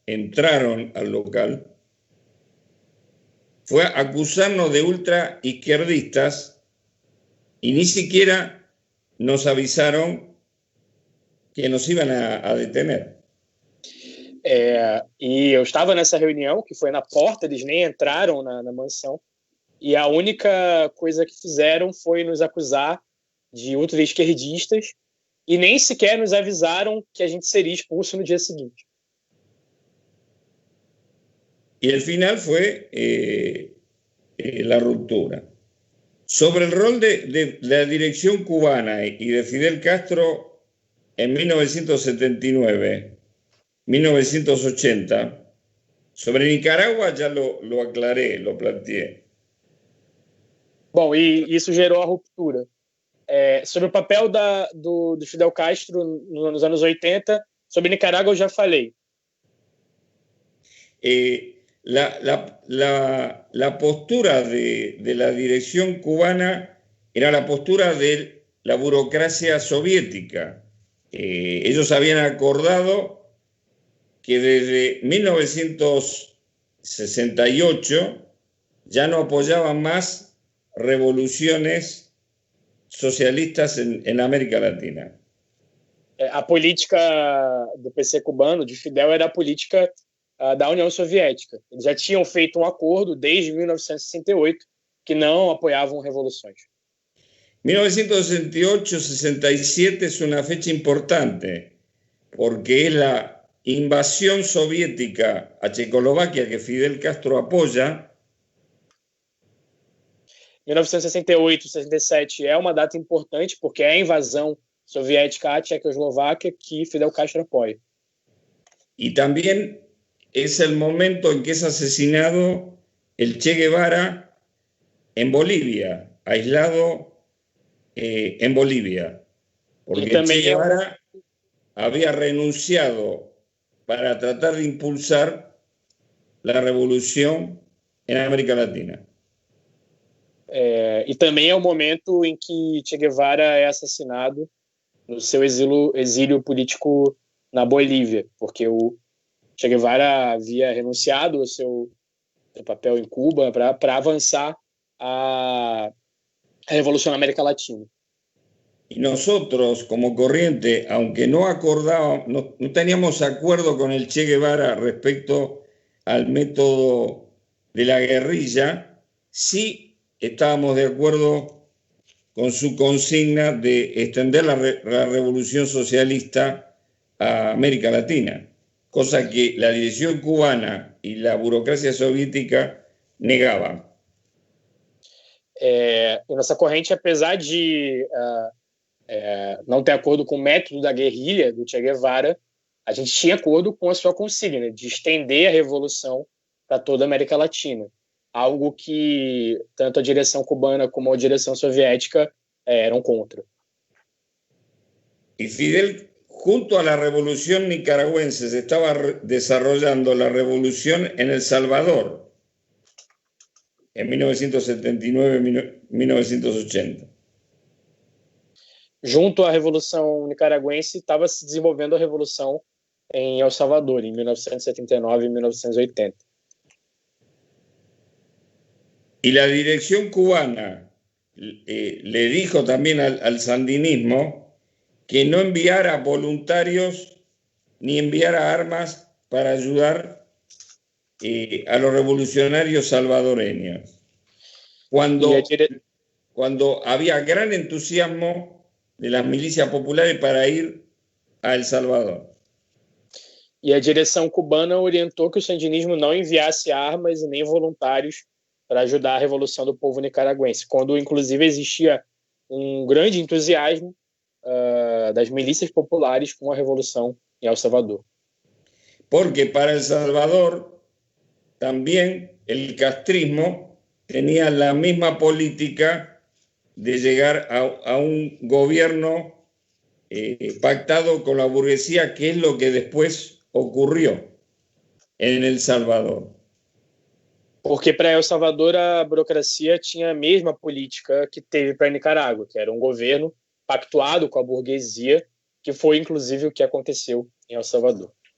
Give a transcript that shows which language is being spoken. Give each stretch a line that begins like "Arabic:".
Spanish: entraron al local fue acusarnos de ultraizquierdistas y ni siquiera nos avisaram que nos iban a detener.
Portuguese: E eu estava nessa reunião, que foi na porta, eles nem entraram na mansão, e a única coisa que fizeram foi nos acusar de ultraesquerdistas e nem sequer nos avisaram que a gente seria expulso no dia seguinte.
Spanish: Y el final fue la ruptura. Sobre el rol de la dirección cubana y de Fidel Castro en 1979, 1980, sobre Nicaragua ya lo aclaré, lo planteé.
Portuguese: Bom, e isso gerou a ruptura. Sobre o papel do Fidel Castro nos anos 80, sobre Nicarágua eu já falei.
Spanish: La postura de la dirección cubana era la postura de la burocracia soviética. Ellos habían acordado que desde 1968 ya no apoyaban más revoluciones socialistas en América Latina.
Portuguese: A política do PC cubano, de Fidel, era a política da União Soviética. Eles já tinham feito um acordo desde 1968 que não apoiavam revoluções.
Spanish: 1968-67 es una fecha importante porque es la invasión soviética a Checoslovaquia que Fidel Castro apoya.
Portuguese: 1968-67 é uma data importante porque é a invasão soviética à Checoslováquia que Fidel Castro apoia.
Spanish: Y también es el momento en que es asesinado el Che Guevara en Bolivia, aislado en Bolivia, porque el Che Guevara había renunciado para tratar de impulsar la revolución en América Latina.
Portuguese: E também é o momento em que Che Guevara é assassinado no seu exílio político na Bolívia, porque o Che Guevara havia renunciado ao seu papel em Cuba para avançar a
Spanish: revolución en América Latina. Y nosotros, como Corriente, aunque no acordábamos, no teníamos acuerdo con el Che Guevara respecto al método de la guerrilla, sí estábamos de acuerdo con su consigna de extender la revolución socialista a América Latina, cosa que la dirección cubana y la burocracia soviética negaban.
Portuguese: E nossa corrente, apesar de não ter acordo com o método da guerrilha do Che Guevara, a gente tinha acordo com a sua consigna de estender a revolução para toda a América Latina, algo que tanto a direção cubana como a direção soviética eram contra.
Spanish: Y Fidel, junto a la revolución nicaragüense, se estaba desarrollando la revolución en El Salvador en 1979-1980.
Portuguese: Junto à Revolução Nicaragüense, estava se desenvolvendo a Revolução em El Salvador, em 1979 e 1980.
Spanish: Y la dirección cubana le dijo también al sandinismo que no enviara voluntarios ni enviara armas para ayudar a los revolucionarios salvadoreños. Cuando había gran entusiasmo de las milicias populares para ir a El Salvador.
Portuguese: E a direção cubana orientou que o sandinismo não enviasse armas e nem voluntários para ajudar a revolução do povo nicaragüense, quando inclusive existia um grande entusiasmo das milícias populares com a revolução em El Salvador.
Spanish: Porque para El Salvador también el castrismo tenía la misma política de llegar a un gobierno pactado con la burguesía, que es lo que después ocurrió en El Salvador.
Portuguese: Porque para El Salvador a burocracia tinha a mesma política que teve para Nicarágua, que era um governo pactuado com a burguesia, que foi inclusive o que aconteceu em El Salvador.